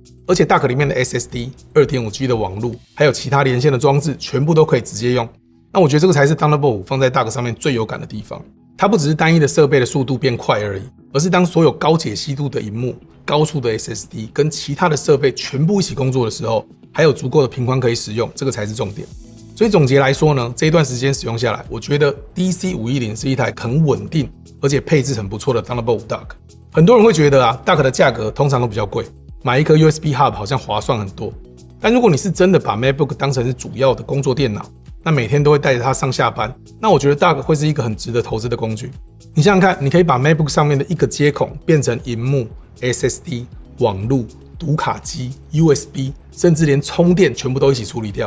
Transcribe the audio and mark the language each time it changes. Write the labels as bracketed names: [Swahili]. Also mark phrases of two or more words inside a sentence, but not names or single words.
[Chinese] 而且 Dock 裡面的 SSD、2.5G 的網路，還有其他連線的裝置，全部都可以直接用。那我覺得這個才是 Thunderbolt 5放在 Dock 上面最有感的地方。它不只是單一的設備的速度變快而已，而是當所有高解析度的螢幕、高速的 SSD 跟其他的設備全部一起工作的時候，還有足夠的頻寬可以使用，這個才是重點。所以總結來說呢，這一段時間使用下來，我覺得 DC510 是一台很穩定，而且配置很不錯的 Thunderbolt 5 Dock。很多人會覺得啊 ，Dock 的價格通常都比較貴，買一顆 [English] USB Hub [Chinese] 好像划算很多。但如果你是真的把 MacBook 當成是主要的工作電腦，那每天都会帶着它上下班，那我覺得 Dock 會是一個很值得投資的工具。你想想看，你可以把 MacBook 上面的一個接孔變成螢幕、SSD、網路、讀卡機、USB， 甚至連充電全部都一起處理掉。